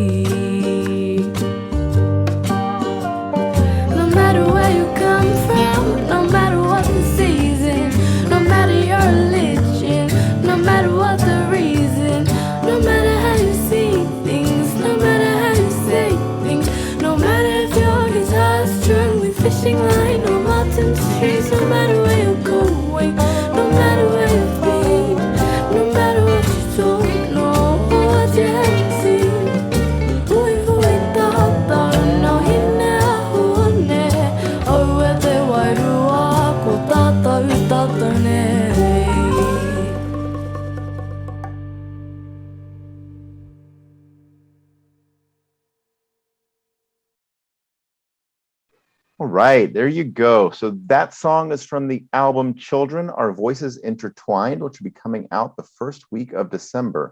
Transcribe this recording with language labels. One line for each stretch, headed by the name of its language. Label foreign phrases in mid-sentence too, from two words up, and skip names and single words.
English: No matter where you come from, no matter what the season, no matter your religion, no matter what the reason, no matter how you see things, no matter how you say things, no matter if your guitar's strung with fishing line or mountain streams, no matter where you're going, no matter where you've been, no matter what you don't know or what you haven't seen.
Māori: Hui tatau no hina huone, o te wairua ko tatau tatau nei.
English: All right, there you go. So that song is from the album Children, Our Voices Intertwined, which will be coming out the first week of December.